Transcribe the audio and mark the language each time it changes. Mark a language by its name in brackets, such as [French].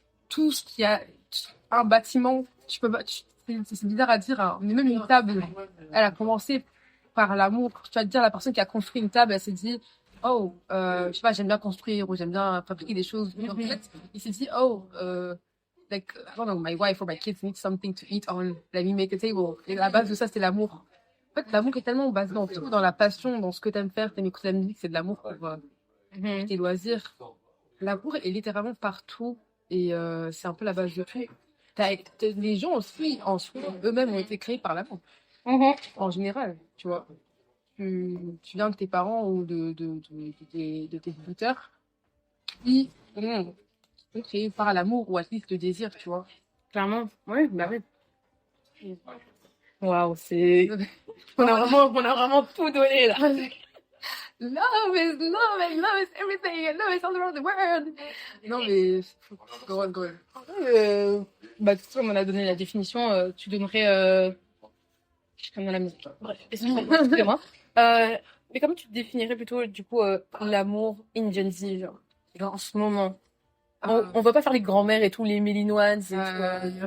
[French] Tout ce qui a un bâtiment, tu peux pas, c'est bizarre à dire, hein, mais même une table, elle a commencé par l'amour. Tu vas te dire, la personne qui a construit une table, elle s'est dit, oh, je sais pas, j'aime bien construire ou j'aime bien fabriquer des choses. En fait, il s'est dit, oh, [English] like, I don't know, my wife or my kids need something to eat on, let me make a table. [French] Et la base de ça, c'est l'amour. En fait, l'amour est tellement basé dans tout, dans la passion, dans ce que t'aimes faire, t'aimes écouter la musique, c'est de l'amour pour tes loisirs. L'amour est littéralement partout et c'est un peu la base de tout. Les gens aussi, en soi, eux-mêmes ont été créés par l'amour, en général, tu vois. Tu viens de tes parents ou de tes tuteurs qui sont créés par l'amour ou à [English] least [French] le désir, tu vois. Clairement. Oui, bah oui. Waouh, c'est... On a vraiment tout donné, là. [English] Love is everything, and love is all around the world. [French] Non, mais [English] go on. [French] Bah, tout ça, on a donné la définition. Tu donnerais... Je suis comme dans la musique. Bref, excusez-moi. Mais comment tu définirais plutôt, du coup, l'amour [English] in [French] Gen Z, genre en ce moment? On va pas faire les grands-mères et tous les Mélinoines et tout.